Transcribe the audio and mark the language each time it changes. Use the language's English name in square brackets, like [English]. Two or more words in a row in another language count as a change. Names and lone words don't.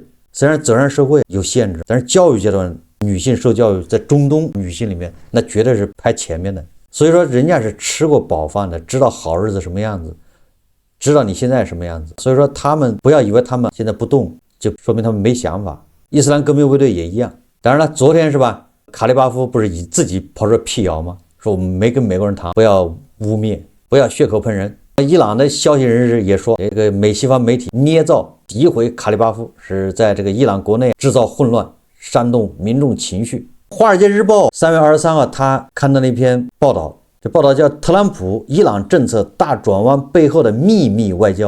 [Chinese] 雖然走上社會有限制，但是教育階段女性受教育在中東女性裡面那絕對是排前面的。所以說人家是吃過飽飯的，知道好日子什麼樣子，知道你現在什麼樣子。所以說他們不要以為他們現在不動就說明他們沒想法。伊斯蘭革命衛隊也一樣。當然了，昨天是吧，卡利巴夫不是自己跑出來闢謠嗎？說我們沒跟美國人談，不要污衊，不要血口噴人。伊朗的消息人士也說，這個美西方媒體捏造诋毀卡利巴夫，是在這個伊朗國內制造混亂，煽動民眾情緒。華爾街日報3月23號他看到那篇報道，這報道叫特朗普伊朗政策大轉彎背後的秘密外交。